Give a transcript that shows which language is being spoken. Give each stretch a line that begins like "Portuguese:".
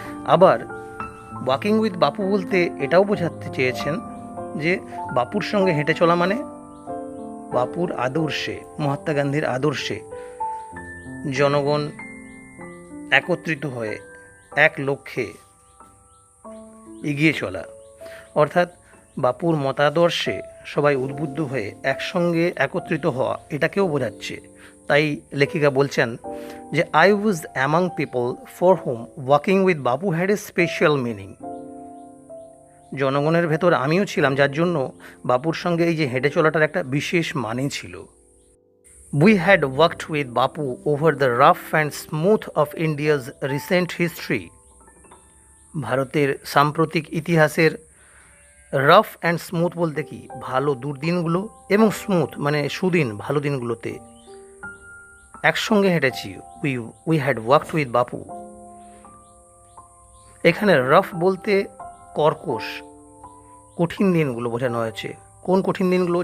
Bangla: আবার
English: walking with Bapu
Bangla: বলতে এটাও বোঝাতে চেয়েছেন যে বাপুর সঙ্গে হেঁটে চলা মানে বাপুর আদর্শে, মহাত্মা গান্ধীর আদর্শে জনগণ একত্রিত হয়ে এক লক্ষ্যে এগিয়ে চলা, অর্থাৎ বাপুর মতাদর্শে সবাই উদ্বুদ্ধ হয়ে একসঙ্গে একত্রিত হওয়া, এটাকেও বোঝাচ্ছে। তাই লেখিকা বলছেন যে
English: I was among people for whom walking with Bapu had a special meaning.
Bangla: জনগণের ভেতর আমিও ছিলাম যার জন্য বাপুর সঙ্গে এই যে হেঁটে চলাটার একটা বিশেষ মানে ছিল।
English: We had worked with Bapu over the rough and smooth of India's recent history.
Bangla: ভারতের সাম্প্রতিক ইতিহাসের
English: rough and smooth
Bangla: বলতে কি, ভালো দুর্দিনগুলো, এবং স্মুথ মানে সুদিন, ভালো দিনগুলোতে একসঙ্গে হেঁটেছি।
English: We had worked with Bapu.
Bangla: এখানে রাফ বলতে কর্কশ, কঠিন দিনগুলো বোঝানো হয়েছে। কোন কঠিন দিনগুলো?